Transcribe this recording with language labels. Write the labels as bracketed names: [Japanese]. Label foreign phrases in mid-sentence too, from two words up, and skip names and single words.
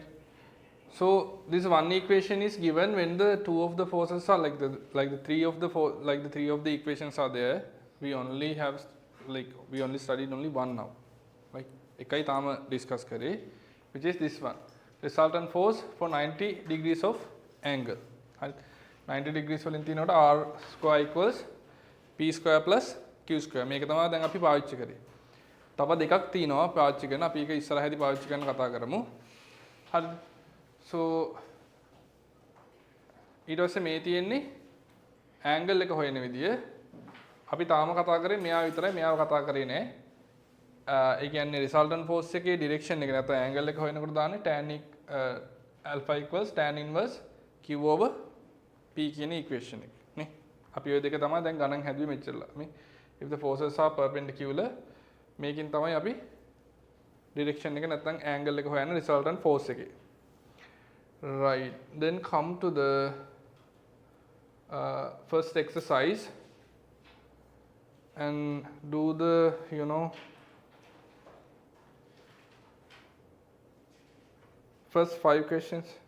[English] So this one equation is given when the two of the forces are like the three of the equations are there. We only studied only one now. Right. [Sinhala] එකයි තමා [English] discuss kare, which is this one. Resultant force for 90 degrees of angle. Right. 90 degrees [Sinhala] වලින් තියෙනකොට [English] r square equals p square plus q square. [Sinhala] මේක තමයි දැන් අපි පාවිච්චි කරේ. තව දෙකක් තියෙනවා පාවිච්චි කරන. අපි ඒක ඉස්සරහදී පාවිච්චි කරන්න කතා කරමු. හරි. So ඊට පස්සේ මේ තියෙන්නේ angle එක හොයන විදිය. අපි තාම කතා කරේ මෙයා විතරයි, මෙයාව කතා කරේ නෑ. ඒ කියන්නේ [English] resultant force [Sinhala] එකේ direction එක නැත්නම් angle එක හොයනකොට දාන්නේ [English] tan alpha equals tan inverse q over p [Sinhala] කියන equation එක නේ. අපි ඔය දෙක තමයි දැන් ගණන් හැදුවේ මෙච්චරලා. [English] මේ if the forces are perpendicular, [Sinhala] මේකෙන් තමයි අපි direction එක නැත්නම් angle එක හොයන්නේ [English] resultant force [Sinhala] එකේ. [English] Right. Then come to the first exercise and do the first 5 questions.